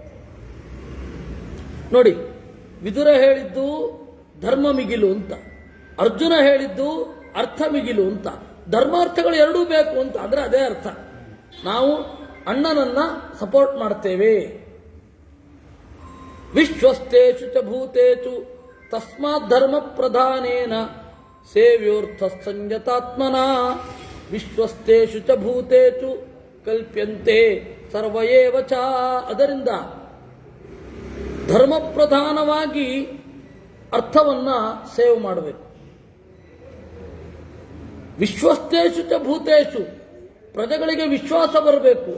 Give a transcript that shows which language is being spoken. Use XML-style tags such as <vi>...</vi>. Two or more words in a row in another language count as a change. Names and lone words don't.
<kn>ನೋಡಿ, ವಿದುರ ಹೇಳಿದ್ದು ಧರ್ಮ ಮಿಗಿಲು ಅಂತ, ಅರ್ಜುನ ಹೇಳಿದ್ದು ಅರ್ಥ ಮಿಗಿಲು ಅಂತ. ಧರ್ಮಾರ್ಥಗಳು ಎರಡೂ ಬೇಕು ಅಂತ ಅಂದ್ರೆ ಅದೇ ಅರ್ಥ. ನಾವು ಅಣ್ಣನನ್ನ ಸಪೋರ್ಟ್ ಮಾಡ್ತೇವೆ.</kn> <sa>ವಿಶ್ವಸ್ತೇಷು ಚ ಭೂತೇಷು ತಸ್ಮಾತ್ ಧರ್ಮ ಪ್ರಧಾನೇನ ಸೇವ್ಯೋರ್ಥ ಸಂಯತಾತ್ಮನ. ವಿಶ್ವಸ್ತೇಷು ಚ ಭೂತೇಷು ಕಲ್ಪ್ಯಂತೆ ಸರ್ವಯೇವ ಚ.</sa> <kn>ಅದರಿಂದ ಧರ್ಮ ಪ್ರಧಾನವಾಗಿ ಅರ್ಥವನ್ನ ಸೇವ್ ಮಾಡಬೇಕು.</kn> <sa>ವಿಶ್ವಸ್ತೇಷು ಚ ಭೂತೇಷು,</sa> <kn>ಪ್ರಜೆಗಳಿಗೆ ವಿಶ್ವಾಸ ಬರಬೇಕು.</kn>